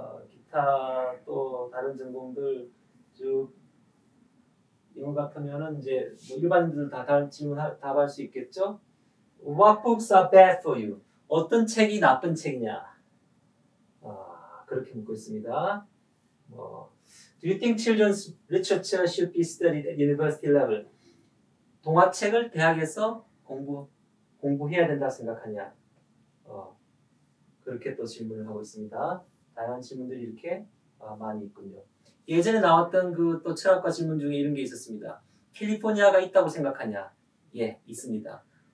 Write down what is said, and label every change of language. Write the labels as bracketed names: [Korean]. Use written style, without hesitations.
[Korean] 기타 또 다른 전공들 쭉 이거 같으면은 이제 일반인들 다 질문 답할 수 있겠죠? [English] What books are bad for you? [Korean] 어떤 책이 나쁜 책이냐? 그렇게 묻고 있습니다. [English] Do you think children's literature should be studied at university level? [Korean] 동화책을 대학에서 공부해야 된다 생각하냐? 그렇게 또 질문을 하고 있습니다. 다양한 질문들이 이렇게 많이 있군요. 예전에 나왔던 그 또 철학과 질문 중에 이런 게 있었습니다. 캘리포니아가 있다고 생각하냐? 예, 있습니다.